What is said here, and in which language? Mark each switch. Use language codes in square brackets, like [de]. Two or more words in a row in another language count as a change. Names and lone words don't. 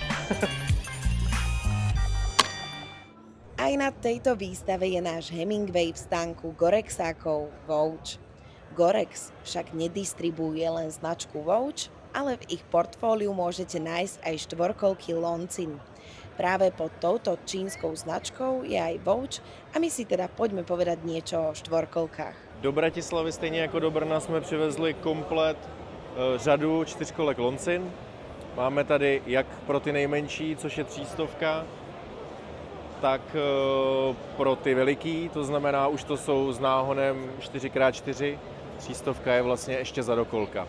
[sk] Aj na tejto výstave je náš Hemingway v stánku Gorexákov Vouch. Gorex však nedistribuuje len značku Vouch, ale v ich portfóliu môžete nájsť aj štvorkolky Loncin. Práve pod touto čínskou značkou je aj Vouch a my si teda poďme povedať niečo o štvorkolkách. [cs] Do Bratislavy stejně jako do Brna jsme přivezli komplet řadu čtyřkolek Loncin. Máme tady jak pro ty nejmenší, což je 300, tak pro ty veliký, to znamená, už to jsou s náhonem 4x4, 300 je vlastně ještě za dokolka.